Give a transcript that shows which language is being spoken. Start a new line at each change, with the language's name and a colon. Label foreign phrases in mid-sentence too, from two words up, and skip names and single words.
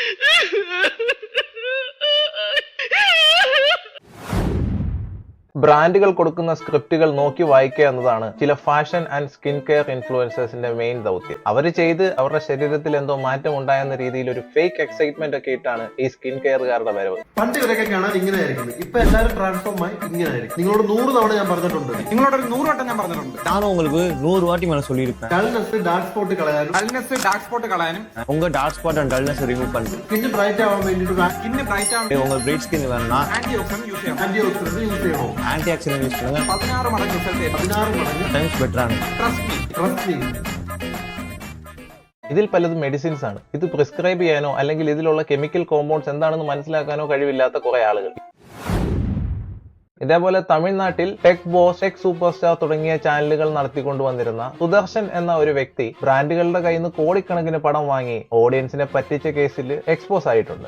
Malayalam: ബ്രാൻഡുകൾ കൊടുക്കുന്ന സ്ക്രിപ്റ്റുകൾ നോക്കി വായിക്കുക എന്നതാണ് ചില
English: fashion and skin care influencers
Malayalam: മെയിൻ ദൗത്യം. അവർ ചെയ്ത് അവരുടെ ശരീരത്തിൽ എന്തോ മാറ്റം ഉണ്ടായെന്ന രീതിയിൽ ഒരു
English: fake excitement
Malayalam: ഒക്കെ ഇട്ടാണ് ഈ സ്കിൻ കെയറുകാരുടെ വരവ്. പണ്ട് ഇവരൊക്കെ കാണാൻ ഇങ്ങനെ ആയിരിക്കും, ഇപ്പൊ എല്ലാവരും ട്രാൻസ്ഫോം ആയി ഇങ്ങനെ ആയിരിക്കും. നിങ്ങളോട് 100 തവണ ഞാൻ പറഞ്ഞിട്ടുണ്ട്, നിങ്ങളോട് 100 വട്ടം ഞാൻ പറഞ്ഞിട്ടുണ്ട്.
Tamil: நான் உங்களுக்கு 100 வாட்டி மேல சொல்லிருப்பேன்.
English: dullness dark spot
Malayalam: കളയാനും
Tamil: உங்க
English: dark spot and dullness remove
Tamil: பண்ணுங்க.
English: skin bright
Malayalam: ആവാൻ വേണ്ടിയിട്ട്
Tamil: உங்க
English: bright skin
Tamil: வேணும்னா
English: anti oxidant use
Malayalam: ചെയ്യണം.
English: anti oxidant use
Tamil: பண்ணுங்க.
Malayalam: 16 മടങ്ങ്
English: times better. trust me.
Malayalam: ഇതിൽ പലതും മെഡിസിൻസ് ആണ്. ഇത് പ്രിസ്ക്രൈബ് ചെയ്യാനോ അല്ലെങ്കിൽ ഇതിലുള്ള
English: chemical compounds
Malayalam: എന്താണെന്ന് മനസ്സിലാക്കാനോ കഴിവില്ലാത്ത കുറെ ആളുകൾ. ഇതേപോലെ തമിഴ്നാട്ടിൽ ടെക് ബോസ്, ടെക് സൂപ്പർ സ്റ്റാർ തുടങ്ങിയ ചാനലുകൾ നടത്തിക്കൊണ്ടുവന്നിരുന്ന സുദർശൻ എന്ന ഒരു വ്യക്തി ബ്രാൻഡുകളുടെ കയ്യിൽ നിന്ന് കോടിക്കണക്കിന് പണം വാങ്ങി ഓഡിയൻസിനെ പറ്റിച്ച കേസിൽ എക്സ്പോസ് ആയിട്ടുണ്ട്.